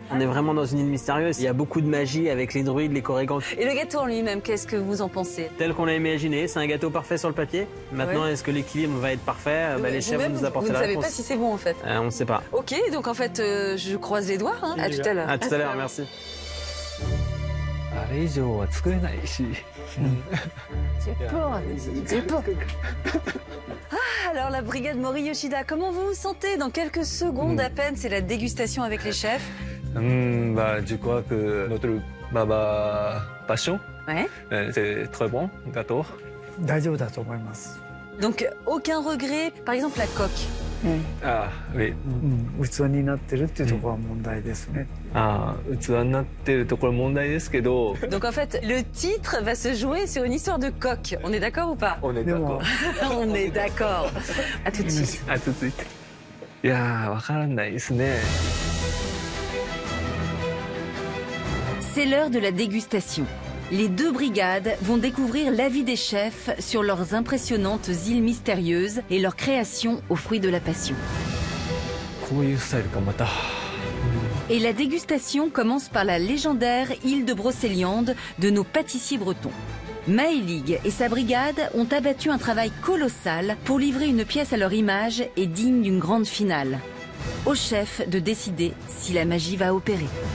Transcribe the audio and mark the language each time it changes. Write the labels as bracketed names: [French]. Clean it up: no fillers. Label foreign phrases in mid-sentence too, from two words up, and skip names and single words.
[French] On est vraiment dans une île mystérieuse. Il y a beaucoup de magie avec les druides, les corrigans. Et le gâteau en lui-même, qu'est-ce que vous en pensez? Tel qu'on l'a imaginé, c'est un gâteau parfait sur le papier. Maintenant, est-ce que l'équilibre va être parfait? Les chefs vont nous apporter la réponse. Vous ne savez pas si c'est bon en fait? On ne sait pas. Ok, donc en fait, je croise les doigts. Hein. À tout à l'heure. À tout à l'heure, merci. [Japanese] あれ以上は作れないし。 [French] J'ai peur. Ah, alors la brigade Mori Yoshida, comment vous vous sentez? Dans quelques secondes à peine, c'est la dégustation avec les chefs. Je crois que notre Baba Passion, c'est très bon, gâteau. [Japanese] 大丈夫だと思います。 [French] Donc aucun regret, par exemple la coque. Ah oui. [Japanese] 器になってるっていうところは問題ですね。器になってるところ問題ですけど。 [French] Donc en fait, le titre va se jouer sur une histoire de coque. On est d'accord ou pas? On est d'accord. On est d'accord. À tout de suite. À tout de suite. [Japanese] いやー、わからないですね。 [French] C'est l'heure de la dégustation. Les deux brigades vont découvrir l'avis des chefs sur leurs impressionnantes îles mystérieuses et leur création aux fruits de la passion. [Japanese] こういうスタイルかまた。 [French] Et la dégustation commence par la légendaire île de Brocéliande de nos pâtissiers bretons. Maëlig et sa brigade ont abattu un travail colossal pour livrer une pièce à leur image et digne d'une grande finale. Au chef de décider si la magie va opérer.